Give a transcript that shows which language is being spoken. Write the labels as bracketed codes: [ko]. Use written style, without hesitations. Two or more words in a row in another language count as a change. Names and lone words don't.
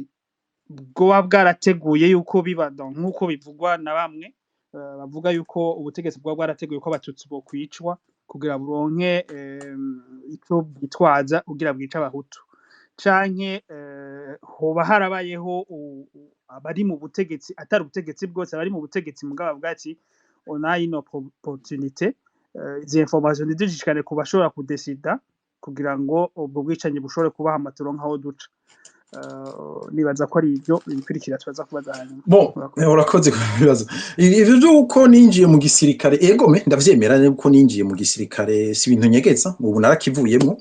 [rn] bwoba bwarateguye yuko biba nk'uko bivugwa na bamwe bavuga yuko ubutegetsi bwoba bwarateguye ko abatutsi bo kwicwa kugira buronke ico bwitwaza kugira bwica abahutu, canke hoba harabayeho abari mu butegetsi, atari ubutegetsi bwose, abari mu butegetsi mugabo bwati [fr] on a une opportunité, [rn] izi information ntidushikane ku bashobora kudesida kugira ngo ubwo bwicanyi bushobore kubaha amaturo nk'aho duca. Nibaza ko ari ibyo bikurikira tubaza kubaza hanyuma. Bon, urakoze kubibazo. Ivyo byuko ninjiye mu gisirikare, egome ndavyemera ko ninjiye mu gisirikare, si ibintu nyegeza, ubu narakivuyemo.